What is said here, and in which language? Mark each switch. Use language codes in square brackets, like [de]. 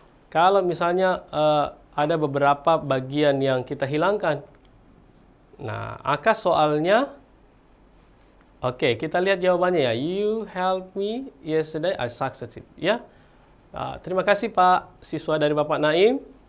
[id] Kalau misalnya ada beberapa bagian yang kita hilangkan. Nah, akas soalnya, oke, kita lihat jawabannya ya. [en] You helped me yesterday, I succeeded. [id] Ya, terima kasih Pak siswa dari Bapak Naim.